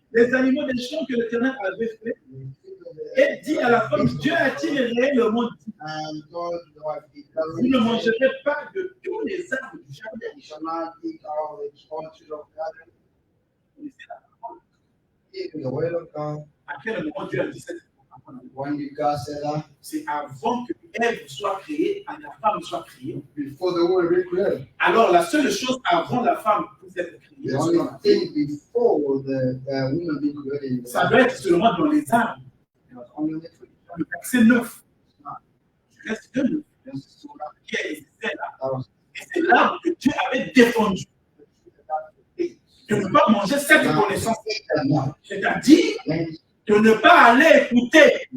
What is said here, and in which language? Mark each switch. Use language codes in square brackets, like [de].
[fr] les animaux des champs que l'Éternel avait fait. Et dit à la femme, Dieu a-t-il réellement dit, [en] And told the wife, [fr] vous ne mangerez pas de tous les arbres du jardin. [en] you shall not eat all the trees of God. Eat the word of God. [fr] À quel moment Dieu a dit cette [en] When did God say that? [fr] C'est avant que Ève soit créée, et la femme soit créée. [en] Before the world was created. [fr] Alors la seule chose avant la femme pour être créée, [en] The only thing before the woman being created [fr] ça doit être seulement dans les arbres. [en] was only the tree. [fr] Le verset 9. Je reste de 9. Qui est là. [en] That was [fr] Et c'est l'arbre que Dieu avait défendu. De ne pas manger cette connaissance. C'est-à-dire de ne pas aller écouter,